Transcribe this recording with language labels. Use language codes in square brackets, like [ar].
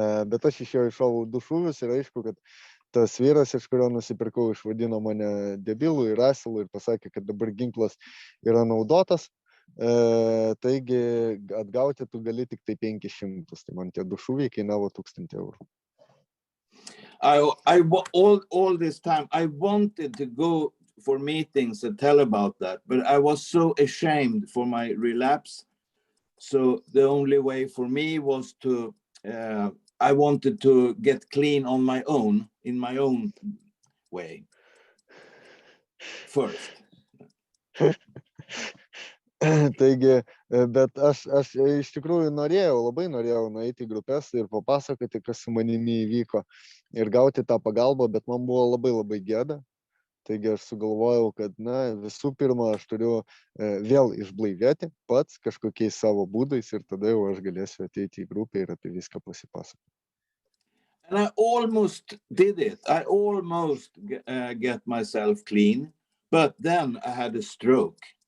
[lt] Bet aš iš jo iššovau 2 šūvius ir aišku, kad tas vyras, iš kurio nusipirkau, išvadino mane debilu ir asilu ir pasakė, kad dabar ginklas yra naudotas, Taigi atgauti tu gali tik tai 500, tai man tie 2 šūviai kainavo 1000 eurų. [en] All this time I wanted to go for meetings and tell about that, but I was so ashamed for my relapse. So the only way for me was to I wanted to get clean on my own, in my own way first. [lt] Taigi, bet aš iš tikrųjų labai norėjau nueiti į grupės ir papasakoti, kas su manimi įvyko ir gauti tą pagalbą, bet man buvo labai gėda. Taigi aš sugalvojau, kad visų pirma, aš turiu vėl išblaivėti pats kažkokiais savo būdais ir tada jau aš galėsiu ateiti į grupę ir apie viską pasipasakoti. [en] And I almost did it. I almost get myself clean, but then I had a stroke.